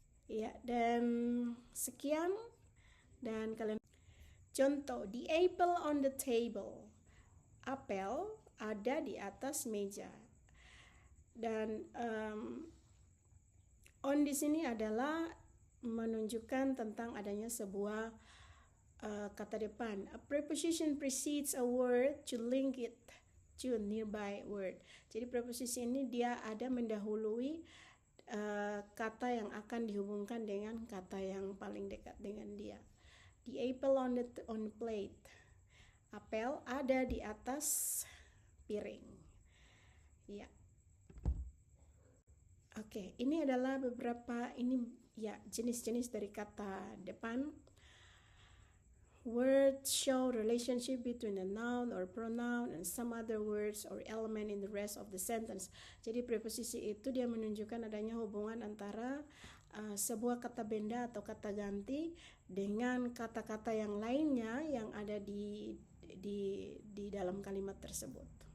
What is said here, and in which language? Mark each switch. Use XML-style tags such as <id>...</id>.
<id>Ya, dan sekian. Dan kalian contoh,</id> <en>the apple on the table.</en> <id>Apel ada di atas meja. Dan on di sini adalah menunjukkan tentang adanya sebuah kata depan.</id> <en>A preposition precedes a word to link it to a nearby word.</en> <id>Jadi preposisi ini dia ada mendahului kata yang akan dihubungkan dengan kata yang paling dekat dengan dia.</id> <en>The apple on the plate.</en> <id>Apel ada di atas piring. Ya. Oke, ini adalah beberapa jenis-jenis dari kata depan.</id> <en>Words show relationship between a noun or pronoun and some other words or element in the rest of the sentence.</en> <id>Jadi preposisi itu dia menunjukkan adanya hubungan antara sebuah kata benda atau kata ganti dengan kata-kata yang lainnya yang ada di dalam kalimat tersebut.</id>